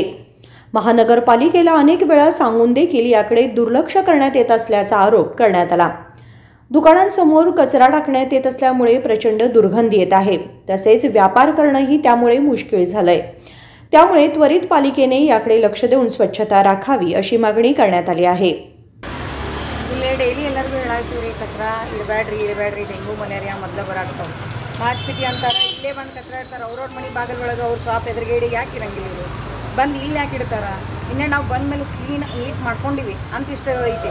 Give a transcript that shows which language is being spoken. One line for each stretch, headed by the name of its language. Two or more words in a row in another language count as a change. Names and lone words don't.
Marathi: महानगरपालिकेला अनेक वेळा सांगून देखील याकडे दुर्लक्ष करण्यात येत असल्याचा आरोप करण्यात आला. दुकानांसमोर कचरा टाकण्यात येत असल्यामुळे प्रचंड दुर्गंधी येत आहे. तसेच व्यापार करणंही त्यामुळे मुश्किल झालंय. त्यामुळे त्वरित पालिकेने याकडे लक्ष देऊन स्वच्छता राखावी अशी मागणी करण्यात आली आहे.
Kannada: ಇಲ್ಲೇ ಡೈಲಿ ಎಲ್ಲರಿಗೂ ಹೇಳಾಯ್ತು ರೀ, ಕಚರಾ ಇಡಬೇಡ್ರಿ ಡೆಂಗು ಮಲೇರಿಯಾ ಮೊದಲು ಬರಾಕ್ತಾವೆ.
English: smart city
Kannada: ಅಂತಾರೆ, ಇಲ್ಲೇ ಬಂದು ಕಚರಾ ಇಡ್ತಾರೆ. ಅವ್ರವ್ರ ಮನೆ ಬಾಗಿಲ ಒಳಗೆ ಅವ್ರ ಶಾಪ್ ಎದುರುಗಡೆ ಯಾಕೆ ಇರಂಗಿಲ್ಲ ಇವರು ಬಂದು ಇಲ್ಲಿ ಯಾಕೆ ಇಡ್ತಾರೆ? ಇನ್ನೇ ನಾವು ಬಂದ ಮೇಲೆ ನೀಟ್ ಮಾಡ್ಕೊಂಡಿವಿ ಅಂತ ಇಷ್ಟ ಐತಿ.